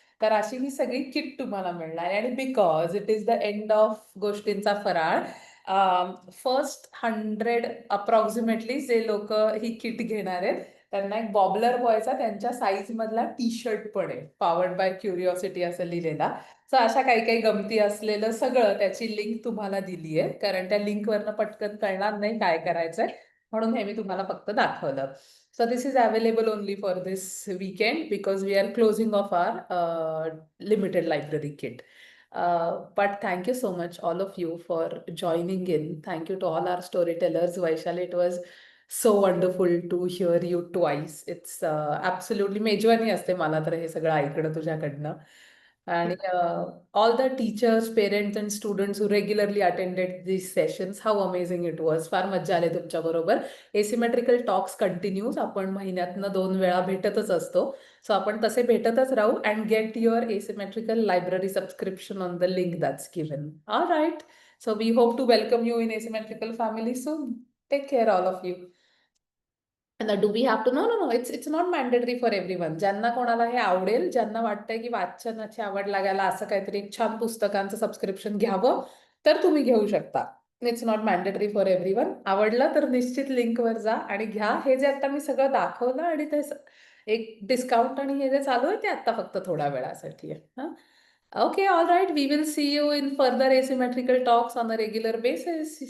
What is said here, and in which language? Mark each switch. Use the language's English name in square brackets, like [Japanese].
[Marathi] तर अशी ही सगळी किट तुम्हाला मिळणार आहे. आणि [English] because it is the end of [Marathi] गोष्टींचा फराळ, फर्स्ट 100 अप्रॉक्सिमेटली जे लोक ही किट घेणार आहेत, त्यांना एक बॉबलर बॉयचा त्यांच्या साईज मधला टी शर्ट पण आहे, पॉवर्ड बाय क्युरिओसिटी असं लिहिलेला. सो अशा काही काही गमती असलेलं सगळं, त्याची लिंक तुम्हाला दिली आहे, कारण त्या लिंकवरनं पटकन कळणार नाही काय करायचंय, म्हणून हे मी तुम्हाला फक्त दाखवलं. [English] So this is available only for this weekend because we are closing off our limited library kit. But thank you so much, all of you, for joining in. Thank you to all our storytellers. Vaishali, it was so wonderful to hear you twice. It's absolutely [Marathi] मेजवानी असते मला तर हे सगळं ऐकणं तुझ्याकडनं. [English] And all the teachers, parents and students who regularly attended these sessions, how amazing it was. [Marathi] फार मज्जा आली तुमच्या बरोबर. एसिमेट्रिकल टॉक्स कंटिन्यूज, आपण महिन्यातनं 2 वेळा भेटतच असतो. सो आपण तसे भेटतच राहू [English] And get your asymmetrical library subscription on the link that's given. Alright. So we hope to welcome you in asymmetrical family soon. Take care, all of you. And do we have to? No, no, no. It's not mandatory for everyone. [Marathi] ज्यांना कोणाला हे आवडेल, ज्यांना वाटतंय की वाचनाची आवड लागायला असं काहीतरी एक छान पुस्तकांचं सबस्क्रिप्शन घ्यावं, तर तुम्ही घेऊ शकता. [English] It's not mandatory for everyone. [Marathi] आवडलं तर निश्चित लिंकवर जा आणि घ्या. हे जे आता मी सगळं दाखवलं आणि ते एक डिस्काउंट आणि हे जे चालू आहे ते आता फक्त थोड्या वेळासाठी आहे. [English] हां. Okay, all right. We will see you in further asymmetrical talks on a regular basis.